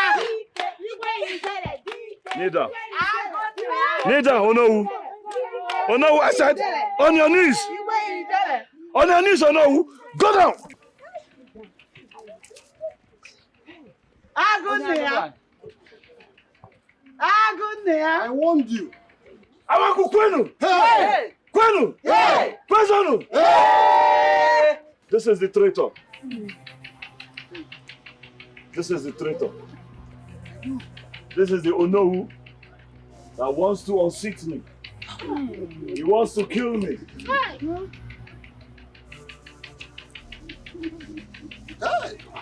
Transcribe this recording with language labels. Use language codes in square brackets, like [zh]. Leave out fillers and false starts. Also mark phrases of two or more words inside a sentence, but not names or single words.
[en] Kneel down, Onowu. Onowu, I said, on your knees. On your knees, Onowu. Go down. I warned you. [ig] Awaku Kwenu. [en] Hey! Kwenu. Hey! Kwenu. Hey! This is the traitor. This is the traitor. This is the Onowu that wants to unseat me. He wants to kill me. Hey!